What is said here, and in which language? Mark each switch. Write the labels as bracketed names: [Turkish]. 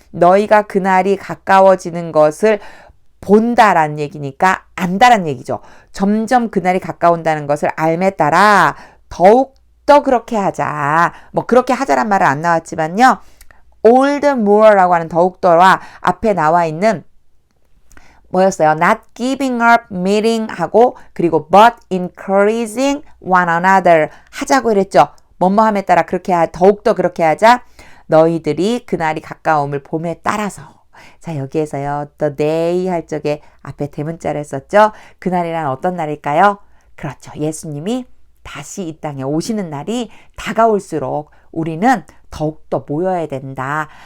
[Korean] 너희가 그날이 가까워지는 것을 본다라는 얘기니까 안다라는 얘기죠. 점점 그날이 가까운다는 것을 알에 따라 더욱더 그렇게 하자. 뭐 그렇게 하자란 말은 안 나왔지만요. [English] all the more [Korean] 라고 하는 더욱더와 앞에 나와 있는 뭐였어요? [English] Not giving up meeting [Korean] 하고 그리고 [English] but encouraging one another [Korean] 하자고 그랬죠. 뭐뭐함에 따라 그렇게 더욱더 그렇게 하자. 너희들이 그날이 가까움을 봄에 따라서 자 여기에서요. the day 할 적에 앞에 대문자를 썼죠. 그날이란 어떤 날일까요? 그렇죠. 예수님이 다시 이 땅에 오시는 날이 다가올수록 우리는 더욱더 모여야 된다.